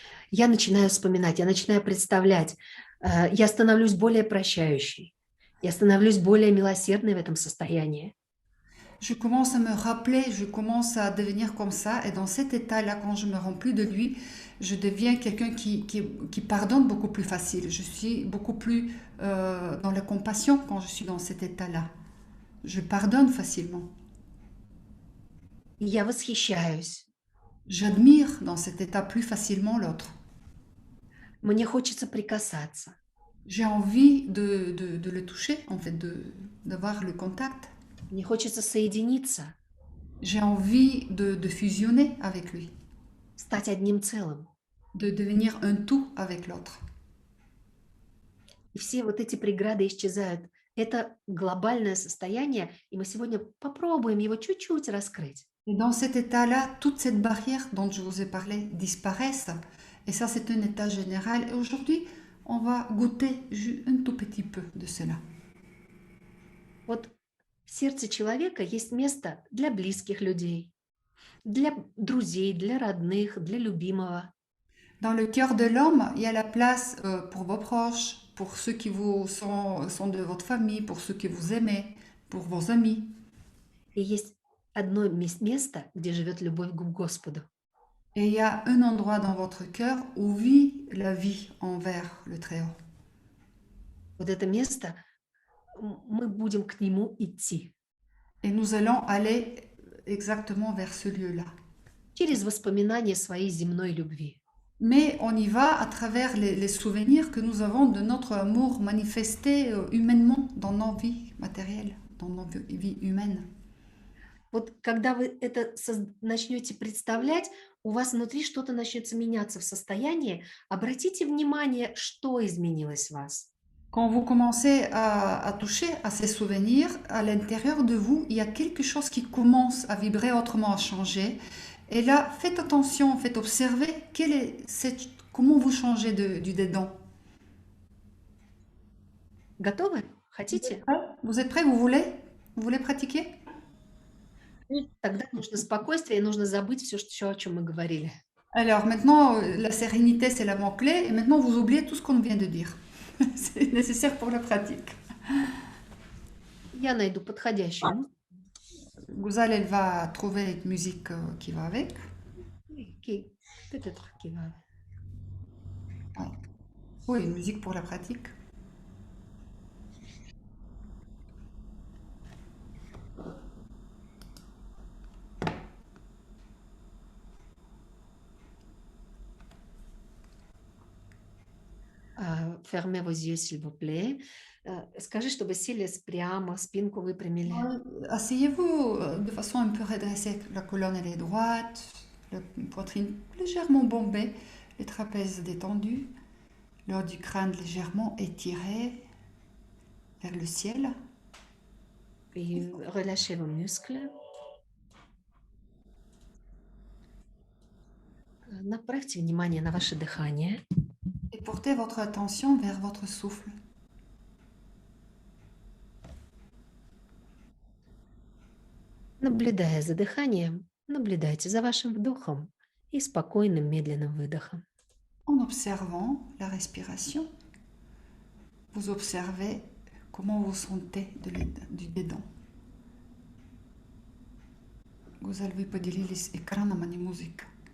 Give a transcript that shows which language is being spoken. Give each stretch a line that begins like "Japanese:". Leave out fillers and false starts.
Russian: Я начинаю вспоминать, я начинаю представлять, я становлюсь более прощающей, я становлюсь более милосердной в этом состоянии.
French: Je commence à me rappeler, je commence à devenir comme ça, et dans cet état-là, quand je me rends plus de lui, je deviens quelqu'un qui pardonne beaucoup plus facile. Je suis beaucoup plus dans la compassion quand je suis dans cet état-là. Je pardonne facilement.
Russian: Я восхищаюсь.
French: J'admire dans cet état plus facilement l'autre.
Russian: Мне хочется прикасаться.
French: J'ai envie de le toucher, en fait, d'avoir le contact.
Russian: Мне хочется соединиться.
French: J'ai envie de fusionner avec lui.
Russian: Стать одним целым.
French: De devenir un tout avec l'autre.
Russian: И все вот эти преграды исчезают. Это глобальное состояние, и мы сегодня попробуем его чуть-чуть раскрыть.
French: Et dans cet état-là, toute cette barrière dont je vous ai parlé disparaissent. Et ça, c'est un état général. Et aujourd'hui, on va goûter un tout petit peu de cela.
Russian: Вот в сердце человека есть место для близких людей, для друзей, для родных, для любимого.
French: Dans le cœur de l'homme, il y a la place pour vos proches, pour ceux qui vous sont de votre famille, pour ceux que vous aimez, pour vos amis.
Russian: И есть одно место, где живет любовь к Господу.
French: Et il y a un endroit dans votre cœur où vit la vie envers le Très-Haut.
Russian: Вот это место, мы будем к нему идти.
French: Et nous allons aller exactement vers ce lieu-là.
Russian: Через воспоминания своей земной любви.
French: Mais on y va à travers les souvenirs que nous avons de notre amour manifesté humainement dans nos vies matérielles, dans nos vies humaines.
Russian: Вот когда вы это начнете представлять, у вас внутри что-то начнется меняться в состоянии. Обратите внимание, что изменилось в вас.
French: Quand vous commencez à toucher à ces souvenirs, à l'intérieur de vous, il y a quelque chose qui commence à vibrer autrement, à changer. Et là, faites attention, faites observer comment vous changez du dedans.
Russian: Готовы? Хотите?
French: Vous êtes prêts? Vous voulez? Vous voulez pratiquer?
Russian: Тогда нужно спокойствие, и нужно забыть все, о чем мы говорили.
French: Alors maintenant, la sérénité, c'est la mot-clé. Et maintenant, vous oubliez tout ce qu'on vient de dire. C'est nécessaire pour la pratique.
Russian: Я найду подходящую
French: Gouzal, elle va trouver une musique qui va avec. peut-être qui va. Oui, une musique pour la pratique. Fermez vos yeux, s'il vous plaît.
Russian: Скажи, чтобы сели прямо, спинку выпрямили.
French: Asseyez-vous de façon un peu redressée. La colonne, elle est droite, la poitrine légèrement bombée, les trapèzes détendus, le haut du crâne légèrement étiré vers le ciel. Et relâchez vos muscles.
Russian: Направьте внимание на ваше дыхание.
French: Et portez votre attention vers votre souffle.
Russian: Наблюдая за дыханием, наблюдайте за вашим вдохом и спокойным медленным выдохом.
French: En observant la respiration, vous observez comment vous sentez du dedans.
Russian: Gouzal, вы поделились экраном, а не музыкой.